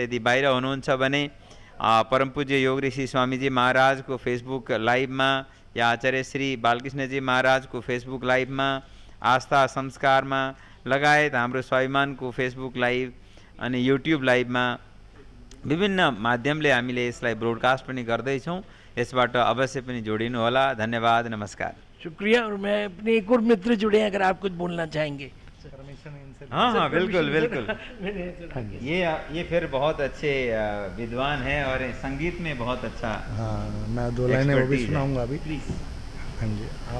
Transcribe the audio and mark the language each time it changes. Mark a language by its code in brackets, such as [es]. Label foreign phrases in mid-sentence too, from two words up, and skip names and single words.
[ne] यदि बाहिर हुनुहुन्छ भने परम पूज्य योग ऋषि स्वामीजी महाराजको फेसबुक लाइभमा या आचार्य श्री बालकृष्णजी महाराजको फेसबुक लाइभमा, आस्था संस्कारमा लगायत हाम्रो स्वाभिमानको फेसबुक लाइभ अनि युट्युब लाइभमा विभिन्न माध्यमले हामीले यसलाई ब्रोडकास्ट पनि गर्दैछौँ। यसबाट अवश्य पनि जोडिनु होला। धन्यवाद, नमस्कार। [hi] शुक्रिया। और मैं अपने एक और मित्र जुड़े हैं, अगर आप कुछ बोलना चाहेंगे। हाँ हाँ, बिल्कुल बिल्कुल। ये फिर बहुत अच्छे विद्वान हैं और संगीत में बहुत अच्छा। हाँ, मैं 2 लाइनें वो भी सुनाऊंगा अभी। हाँ जी, आप